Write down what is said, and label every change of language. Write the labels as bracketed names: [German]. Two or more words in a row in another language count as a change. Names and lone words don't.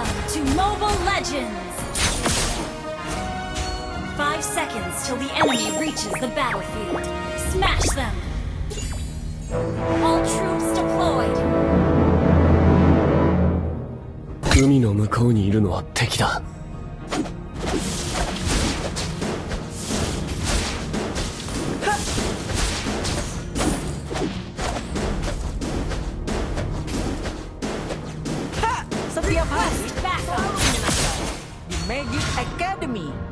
[English] to Mobile Legends! 5 seconds till the enemy reaches the battlefield. Smash them! All troops deployed! [Japanese] 海の向こうにいるのは敵だ。 [Indonesian] Setiap hari selalu menyenangkan di Magic Academy.